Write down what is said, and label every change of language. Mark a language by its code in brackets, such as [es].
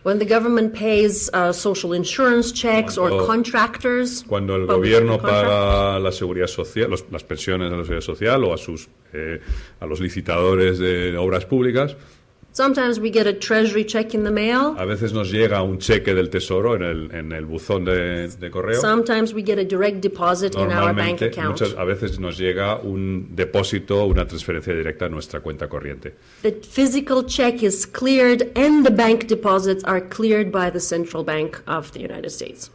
[en] When the government pays social insurance checks or contractors. [es] Cuando el gobierno paga la seguridad social, las pensiones de la seguridad social o a los licitadores de obras públicas. [en] Sometimes we get a treasury check in the mail. [es] A veces nos llega un cheque del tesoro en el buzón de correo. [en] Sometimes we get a direct deposit in our bank account. [es] A veces nos llega un depósito, una transferencia directa a nuestra cuenta corriente. [en] The physical check is cleared and the bank deposits are cleared by the Central Bank of the United States.